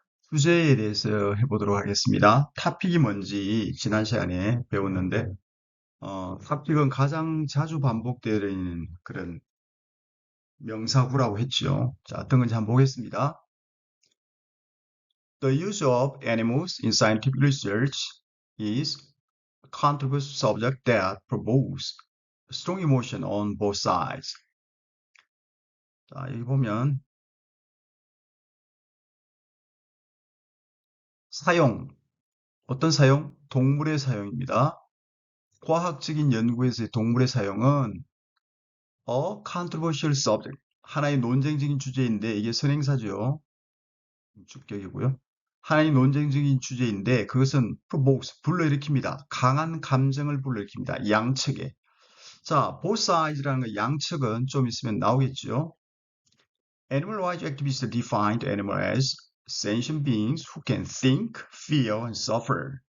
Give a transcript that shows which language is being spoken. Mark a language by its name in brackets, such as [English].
[Korean] 주제에 대해서 해보도록 하겠습니다. 탑픽이 뭔지 지난 시간에 배웠는데, 탑픽은 가장 자주 반복되는 그런 명사구라고 했죠. 자, 어떤 건지 한번 보겠습니다. [English] The use of animals in scientific research is a controversial subject that provokes strong emotion on both sides. [Korean] 자, 여기 보면 사용, 어떤 사용? 동물의 사용입니다. 과학적인 연구에서의 동물의 사용은 [English] controversial subject, [Korean] 하나의 논쟁적인 주제인데 이게 선행사죠. 주격이고요. 하나의 논쟁적인 주제인데 그것은 provokes, 불러일으킵니다. 강한 감정을 불러일으킵니다. 양측에. 자, [English] both sides [Korean] 라는 거 양측은 좀 있으면 나오겠죠. [English] Animal rights activists defined animal as sentient beings who can think, feel, and suffer.